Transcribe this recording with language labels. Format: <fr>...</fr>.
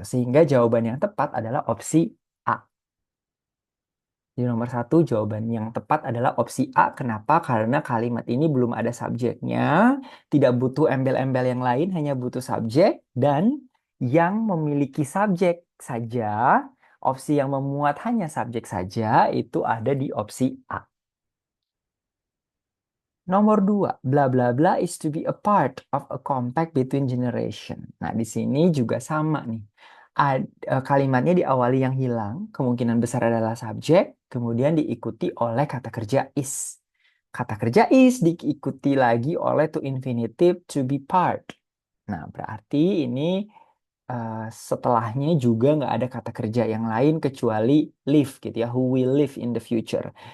<id>Sehingga jawaban yang tepat adalah opsi A. Di nomor satu jawaban yang tepat adalah opsi A. Kenapa? Karena kalimat ini belum ada subjeknya, tidak butuh embel-embel yang lain, hanya butuh subjek dan yang memiliki subjek saja, opsi yang memuat hanya subjek saja itu ada di opsi A. Nomor dua,</id> <en>bla bla bla is to be a part of a compact between generation.</en> <id>Nah, di sini juga sama nih. Kalimatnya diawali yang hilang, kemungkinan besar adalah subjek, kemudian diikuti oleh kata kerja is. Kata kerja is diikuti lagi oleh to infinitive to be part. Nah, berarti ini setelahnya juga nggak ada kata kerja yang lain kecuali live gitu ya,</id> <en>who will live in the future.</en>